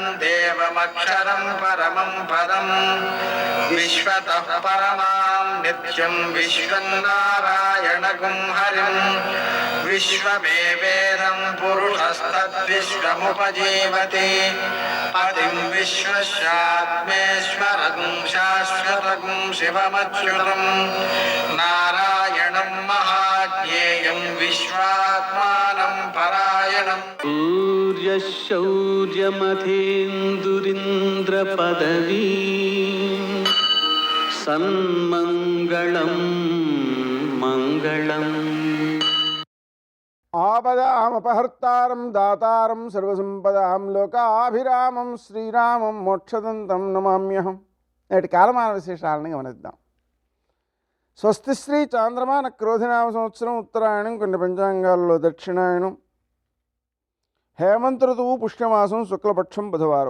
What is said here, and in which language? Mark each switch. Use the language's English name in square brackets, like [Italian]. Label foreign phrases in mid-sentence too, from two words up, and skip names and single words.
[Sanskrit] देवमक्षरं परमं पदं विश्वतः परमां नित्यं विश्वं नारायणगुं हरिं विश्वमेवेदं पुरुषस्तद्विश्वमुपजीवति पतिं विश्वस्यात्मेश्वरगुं शाश्वतगुं शिवमच्युतं नारायणं महाज्ञेयं विश्वात्मानं परायणम् सूर्यशौर्यमथेन्दुरिन्द्रपदवी सन्मङ्गलं मङ्गलम् ఆపదామపహర్తారం దాతారం సర్వసంపదాం లోకాభిరామం శ్రీరామం మోక్షదంతం నమామ్యహం. [Telugu] నేటి కాలమాన విశేషాలను గమనిద్దాం. స్వస్తి శ్రీ చాంద్రమాన క్రోధినామ సంవత్సరం ఉత్తరాయణం, కొన్ని పంచాంగాల్లో దక్షిణాయనం, హేమంత ఋతువు పుష్యమాసం, శుక్లపక్షం బుధవారం.